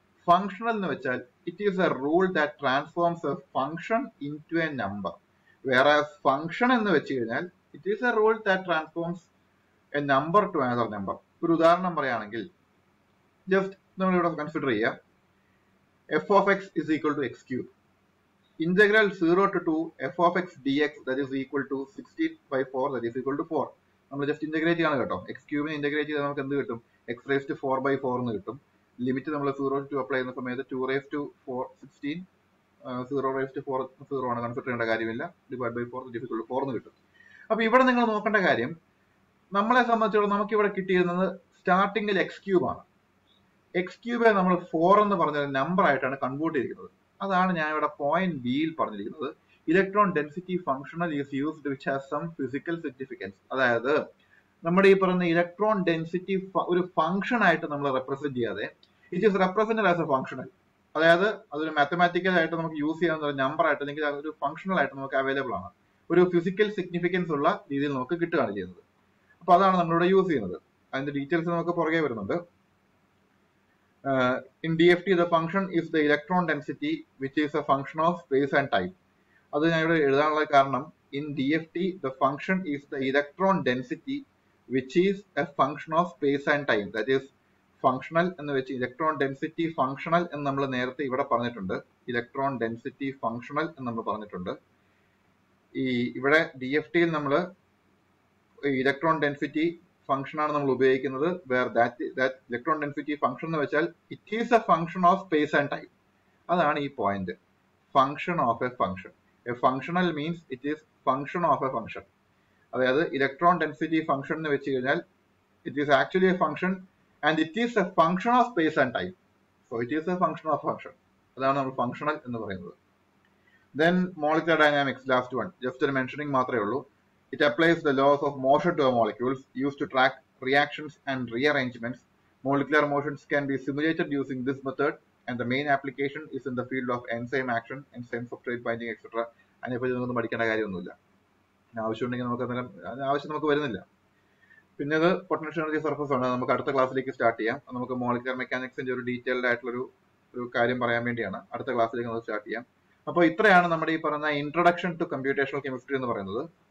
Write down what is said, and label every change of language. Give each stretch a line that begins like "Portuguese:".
Malayalam: Functional എന്ന് വെച്ചാൽ
English: It is a rule that transforms a function into a number.
Malayalam: വേറെ function എന്ന് വെച്ച് കഴിഞ്ഞാൽ
English: It is a rule that transforms a number to another number.
Malayalam: ഒരു ഉദാഹരണം പറയുകയാണെങ്കിൽ ജസ്റ്റ് നമ്മൾ ഇവിടെ കൺസിഡർ ചെയ്യാം.
English: F of x is equal to x cube. Integral 0 to 2 f of x dx that is equal to 16/4 that is equal to 4.
Malayalam: നമ്മൾ just integrate ചെയ്യാണ് കേട്ടോ. X ക്യൂബിനെ integrate ചെയ്താൽ നമുക്ക് എന്ത് കിട്ടും? എക്സ് റേസ് ടു 4/4 എന്ന് കിട്ടും. ലിമിറ്റ് നമ്മൾ 0 to 2 അപ്ലൈ ചെയ്യുന്ന സമയത്ത് 2 raised to 4 16 0 raised to 4 0 ആണ്, കൺസിഡർ ചെയ്യേണ്ട കാര്യമില്ല. Divide by 4
English: that is equal to 4
Malayalam: എന്ന് കിട്ടും. അപ്പൊ ഇവിടെ നിങ്ങൾ നോക്കേണ്ട കാര്യം, നമ്മളെ സംബന്ധിച്ചിടത്തോളം നമുക്ക് ഇവിടെ കിട്ടിയിരുന്നത് സ്റ്റാർട്ടിങ്ങിൽ എക്സ് ക്യൂബ് ആണ്. എക്സ് ക്യൂബെ നമ്മൾ 4 എന്ന് പറഞ്ഞ നമ്പർ ആയിട്ടാണ് കൺവേർട്ട് ചെയ്തിരിക്കുന്നത്. അതാണ് ഞാൻ ഇവിടെ പോയിന്റ് ബിയിൽ പറഞ്ഞിരിക്കുന്നത്.
English: Electron density functional is used which has some physical significance.
Malayalam: അതായത് നമ്മുടെ ഈ പറയുന്ന ഇലക്ട്രോൺ ഡെൻസിറ്റി ഒരു ഫംഗ്ഷൻ ആയിട്ട് നമ്മൾ റെപ്രസെന്റ് ചെയ്യാതെ
English: It is represented as a functional.
Malayalam: അതായത് അതൊരു മാത്തമാറ്റിക്കൽ ആയിട്ട് നമുക്ക് യൂസ് ചെയ്യാവുന്ന ഒരു നമ്പർ ആയിട്ട് അല്ലെങ്കിൽ അതൊരു ഫംഗ്ഷണൽ ആയിട്ട് നമുക്ക് അവൈലബിൾ ആണ്. ഒരു ഫിസിക്കൽ സിഗ്നിഫിക്കൻസ് ഉള്ള രീതിയിൽ നമുക്ക് കിട്ടുകയാണ് ചെയ്യുന്നത്. അപ്പൊ അതാണ് നമ്മളിവിടെ യൂസ് ചെയ്യുന്നത്. അതിന്റെ ഡീറ്റെയിൽസ് നമുക്ക് പുറകെ വരുന്നുണ്ട്.
English: In DFT, the function is the electron density, which is a function of space and time.
Malayalam: അത് ഞാൻ ഇവിടെ എഴുതാനുള്ള കാരണം,
English: in DFT, the function is the electron density, which is a function of space and time.
Malayalam: That is, functional എന്ന് വെച്ച് electron density functional എന്ന് നമ്മൾ നേരത്തെ ഇവിടെ പറഞ്ഞിട്ടുണ്ട്. ഇലക്ട്രോൺ ഡെൻസിറ്റി ഫംഗ്ഷണൽ എന്ന് നമ്മൾ പറഞ്ഞിട്ടുണ്ട്. ഈ ഇവിടെ DFTയിൽ നമ്മൾ ഇലക്ട്രോൺ ഡെൻസിറ്റി ഫംഗ്ഷൻ ആണ് നമ്മൾ ഉപയോഗിക്കുന്നത്.
English: where that electron density function
Malayalam: എന്ന് വെച്ചാൽ
English: It is a function of space and time.
Malayalam: അതാണ് ഈ point,
English: Function of a function. A functional means it is function of a function.
Malayalam: അതായത് ഇലക്ട്രോൺ ഡെൻസിറ്റി ഫംഗ്ഷൻ എന്ന് വെച്ച് കഴിഞ്ഞാൽ
English: It is actually a function and it is a function of space and time. So it is a function of function.
Malayalam: അതാണ് നമ്മൾ functional എന്ന് പറയുന്നത്. Then molecular dynamics, last one, just ഒരു mentioning മാത്രമേ ഉള്ളൂ.
English: It applies the laws of motion to molecules used to track reactions and rearrangements. Molecular motions can be simulated using this method, and the main application is in the field of enzyme action, enzyme substrate binding, etc.
Malayalam: അതിനെപ്പറ്റി നമുക്ക് പഠിക്കേണ്ട കാര്യമൊന്നുമില്ല. ആവശ്യമുണ്ടെങ്കിൽ ആവശ്യം നമുക്ക് വരുന്നില്ല. പിന്നെ ഇത് പൊട്ടൻഷ്യൽ എനർജി സർഫസ് ആണ്. നമുക്ക് അടുത്ത ക്ലാസ്സിലേക്ക് സ്റ്റാർട്ട് ചെയ്യാം. നമുക്ക് മോളിക്കുലർ മെക്കാനിക്സിന്റെ ഒരു ഡീറ്റെയിൽഡ് ആയിട്ടുള്ള ഒരു കാര്യം പറയാൻ വേണ്ടിയാണ് അടുത്ത ക്ലാസ്സിലേക്ക് നമുക്ക് സ്റ്റാർട്ട് ചെയ്യാം. അപ്പോൾ ഇത്രയാണ് നമ്മുടെ ഈ പറയുന്ന ഇൻട്രൊഡക്ഷൻ ടു കമ്പ്യൂട്ടേഷണൽ കെമിസ്ട്രി എന്ന് പറയുന്നത്.